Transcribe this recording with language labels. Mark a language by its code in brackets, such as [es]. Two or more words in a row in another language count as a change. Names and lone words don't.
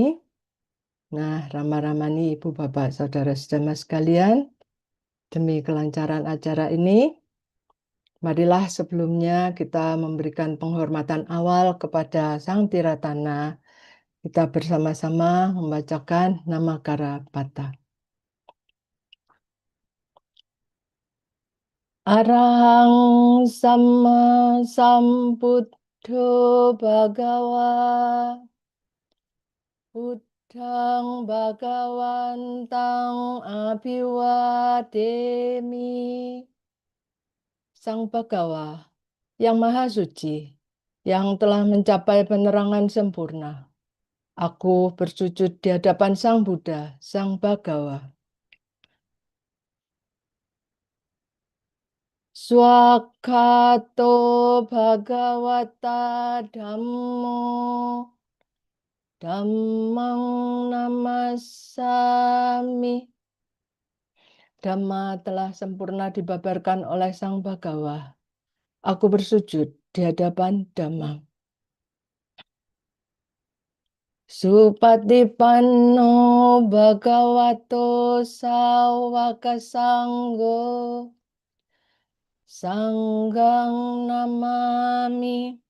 [id] Nah, Rama-Ramani, Ibu, Bapak, Saudara sedema sekalian, demi kelancaran acara ini, marilah sebelumnya kita memberikan penghormatan awal kepada Sang Tiratana. Kita bersama-sama membacakan nama Karapata. [pi] Arahang Sama Sambuddho Bhagawa Buddhang Bhagawantang Abhiwademi. [id] Sang Bhagawa yang Maha Suci, yang telah mencapai penerangan sempurna. Aku bersujud di hadapan Sang Buddha, Sang Bhagawa. [pi] Swakato Bhagawata Dhammo Dhammang Namasami. [id] Dhamma telah sempurna dibabarkan oleh Sang Bhagawa. Aku bersujud di hadapan Dhamma. [pi] Supatipanno Bhagavato Sawaka Sanggo Sanggang Namami.